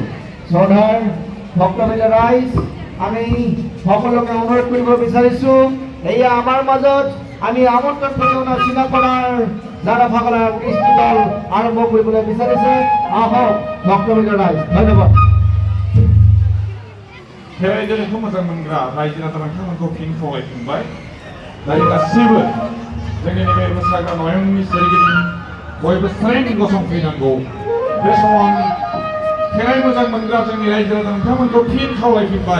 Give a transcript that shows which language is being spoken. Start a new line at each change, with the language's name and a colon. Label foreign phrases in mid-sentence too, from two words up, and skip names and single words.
Assamese: শ্ৰদ্ধাৰ ভক্তবৃন্দ ৰাইজ, আমি সকলোকে অনুৰোধ কৰিব বিচাৰিছোঁ, এয়া আমাৰ মাজত আমি আমন্ত্ৰণ পঠিওৱা চিনাকৰাৰ জাৰাফাকলাৰ কৃষ্টি দল আৰম্ভ কৰিবলৈ বিচাৰিছে। আহক ভক্তবৃন্দ ৰাইজ, ধন্যবাদ।
Bodo: खेराइजोंखौ मोजां मोनग्रा रायजो राजा नोंथांमोनखौ फिन खावलायफिनबाय। दायो गासैबो जोंनि नैबे मोसाग्रा नयननि सोरगिदिं बयबो स्रें गसंफैनांगौ। बे समाव आं खेराइ मोजां मोनग्रा जोंनि रायजो राजा नोंथांमोनखौ फिन खावलायफिनबाय।